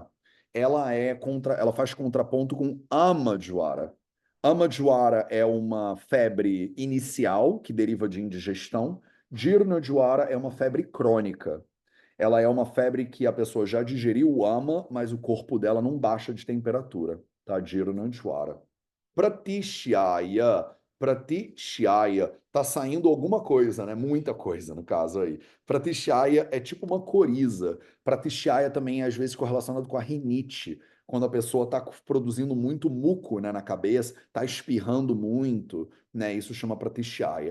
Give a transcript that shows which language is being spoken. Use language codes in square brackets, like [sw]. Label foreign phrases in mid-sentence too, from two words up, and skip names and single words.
[pt] Ela faz contraponto com Ama Jwara. Ama Jwara é uma febre inicial que deriva de indigestão. Jirna Jwara é uma febre crônica. Ela é uma febre que a pessoa já digeriu o ama, mas o corpo dela não baixa de temperatura, tá? Jirna Jwara. Pratishyaya. Pratishyaya. Tá saindo alguma coisa, né? Muita coisa, no caso aí. Pratishyaya é tipo uma coriza. Pratishyaya também é, às vezes, correlacionado com a rinite. Quando a pessoa está produzindo muito muco, né, na cabeça, está espirrando muito, né? Isso chama pratishyaya.